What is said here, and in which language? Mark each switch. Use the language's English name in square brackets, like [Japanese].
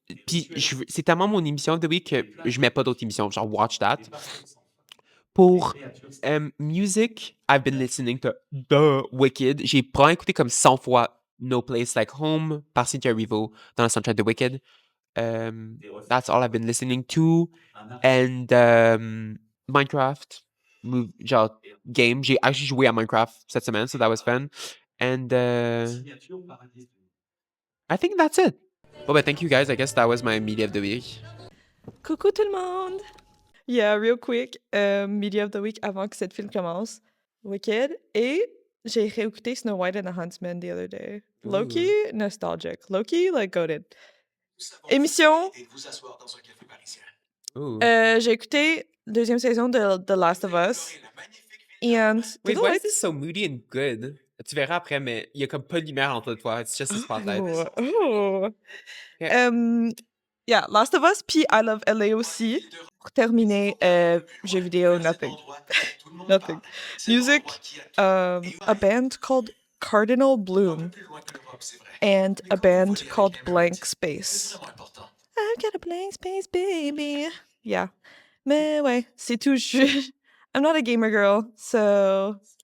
[French] Puis c'est tellement mon émission [English] of the week [French] que je mets pas d'autres émissions. [English] Genre, watch that. Pour music, I've been listening to The Wicked. [French] J'ai probablement écouté comme 100 fois No Place Like Home par Cynthia Erivo dans le soundtrack de Wicked. [English] That's all I've been listening to. And Minecraft, genre game. [French] J'ai actually joué à Minecraft cette semaine, [English] so that was fun. And I think that's it. Well, but thank you guys. I guess that was my media of the week. [French] Coucou tout le monde! [English] Yeah, real quick, media of the week [French] avant que cette film commence. Wicked. Et j'ai réécouté Snow White and the Huntsman [English] the other day. Loki, nostalgic. Loki, like, goated. Émission. [French] J'ai écouté deuxième saison de The Last of Us. [English] And Wait, why is this so moody and good? [French] Tu verras après, mais il y a comme pas de lumière entre toi. [English] It's just a spotlight. Yeah, Last of Us, puis I Love LA aussi. [French] Pour terminer, jeux vidéo, nothing. [English] Nothing. Music, a band called Cardinal Bloom and a band called Blank Space. I've got a blank space, baby. Yeah. [French] Mais ouais, c'est tout. [English] I'm not a gamer girl, so...